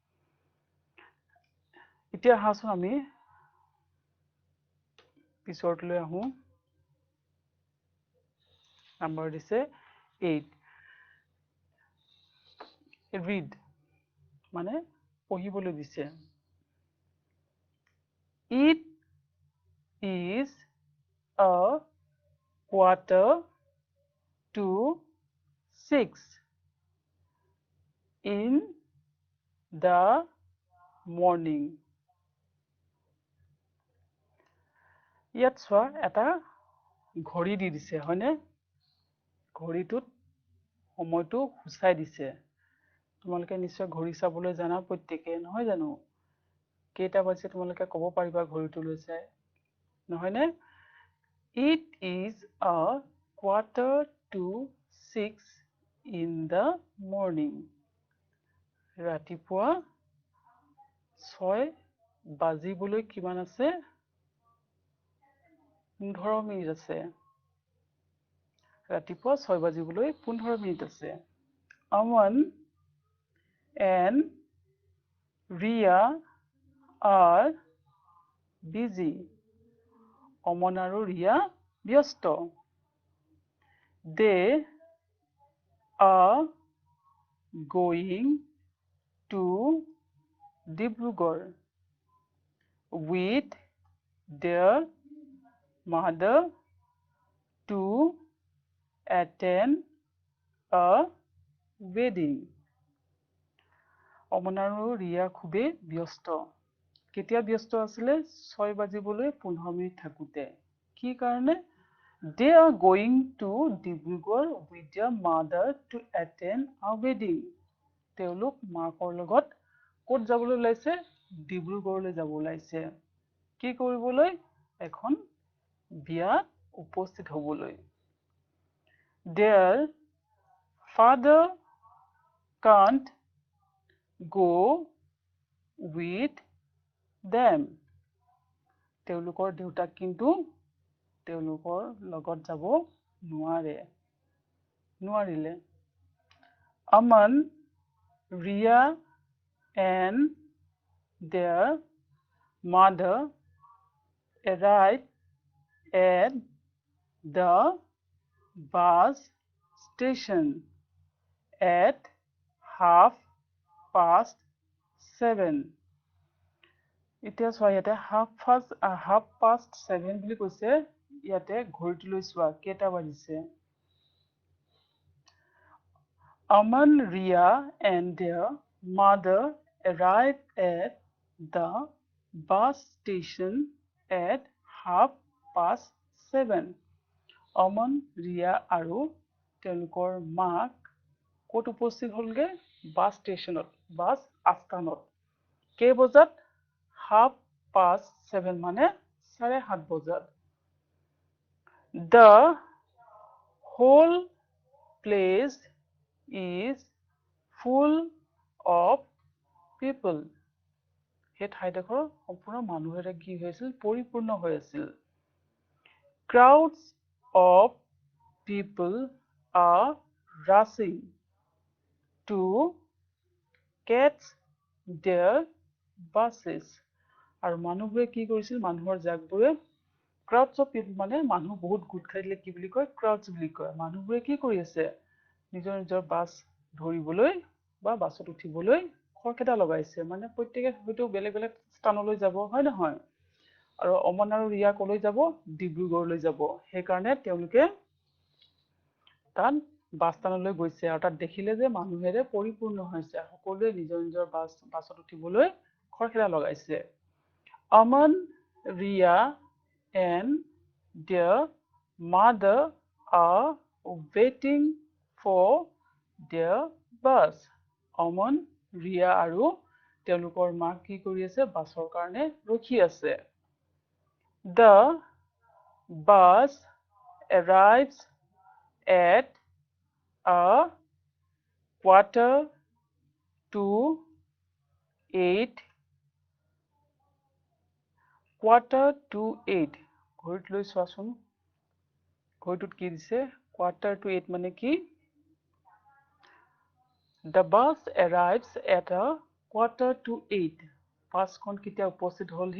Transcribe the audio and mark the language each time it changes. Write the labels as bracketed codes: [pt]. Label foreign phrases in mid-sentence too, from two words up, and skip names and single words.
[as] এতিয়া আহাচোন আমি পিছৰটোলৈ আহোঁ। নম্বৰ দিছে 8। ৰিড মানে পঢ়িবলৈ দিছে। [en] It is a quarter to 6 in the morning. [as] ইয়াত চোৱা এটা ঘড়ী দি দিছে, হয়নে? ঘড়ীটোত সময়টো সূচাই দিছে। তোমালোকে নিশ্চয় ঘড়ী চাবলৈ জানা প্ৰত্যেকে, নহয় জানো? কেইটা বাজিছে তোমালোকে ক'ব পাৰিবা ঘড়ীটোলৈ চাই, নহয়নে? [en] It is a quarter to 6 in the morning. [as] ৰাতিপুৱা 6 বাজিবলৈ কিমান আছে? 15 মিনিট আছে। ৰাতিপুৱা 6 বাজিবলৈ 15 মিনিট আছে। [en] Aman and Ria are busy. [as] অমন আৰু ৰিয়া ব্যস্ত। [en] They are going to Dibrugarh with their mother to attend a wedding. [as] অমন আৰু ৰিয়া খুবেই ব্যস্ত কেতিয়া ব্যস্ত আছিলে 6 বাজিবলৈ 15 মিনিট থাকোতে কি কাৰণে they [en] are going to Dibrugarh with their mother to attend a wedding তেওঁলোক [as] মাকৰ লগত ক'ত যাবলৈ ওলাইছে ডিব্ৰুগড়লৈ যাব ওলাইছে কি কৰিবলৈ এখন বিয়াত উপস্থিত হ'বলৈ [en] their father can't go with them [as] তেওঁলোকৰ দেউতাক কিন্তু তেওঁলোকৰ লগত যাব [en] নোৱাৰিলে Aman Ria and their mother arrived at the bus station at [as] 7:30 এতিয়া চোৱা ইয়াতে 7:30 বুলি কৈছে ইয়াতে ঘড়ীটো লৈ চোৱা কেইটা বাজিছে [en] Aman Ria and their mother arrived at the bus station at 7:30 [as] Aman Ria আৰু তেওঁলোকৰ মাক ক'ত উপস্থিত হ'লগে বাস ষ্টেচনত বাস আস্থানত কেই বজাত 7:30 মানে 7:30 বজাত [en] The whole place is full of people हे [as] ঠাইডোখৰ সম্পূৰ্ণ মানুহেৰে কি হৈছিল পৰিপূৰ্ণ হৈ আছিল [en] Crowds of people are rushing to catch their buses [as] আৰু মানুহবোৰে কি কৰিছিল মানুহৰ জাকবোৰে [en] crowds of people [as] মানে মানুহ বহুত গোট খাই দিলে কি বুলি কয় crowds বুলি কয় মানুহবোৰে কি কৰি আছে নিজৰ নিজৰ বাস ধৰিবলৈ বা বাসত উঠিবলৈ খৰখেদা লগাইছে মানে প্ৰত্যেককে হয়তো বেলেগ বেলেগ স্থানলৈ যাব হয় নহয় আৰু অমন আৰু ৰিয়া কলৈ যাব ডিব্ৰুগড়লৈ যাব সেই কাৰণে তেওঁলোকে তাত বাস স্থানলৈ গৈছে আৰু তাত দেখিলে যে মানুহেৰে পৰিপূৰ্ণ হৈছে সকলোৱে নিজৰ নিজৰ বাসত উঠিবলৈ খৰখেদা লগাইছে [en] Aman Ria and their mother are waiting for their bus [as] Aman Ria আৰু তেওঁলোকৰ মাক কি কৰি আছে বাসৰ কাৰণে ৰখি আছে [en] The bus arrives at a [as] 7:45 7:45 ঘড়ীত লৈ চোৱাচোন ঘড়ীটোত কি দিছে 7:45 মানে কি [en] The bus arrives at a [as] 7:45 বাসখন কেতিয়া উপস্থিত হ'লহি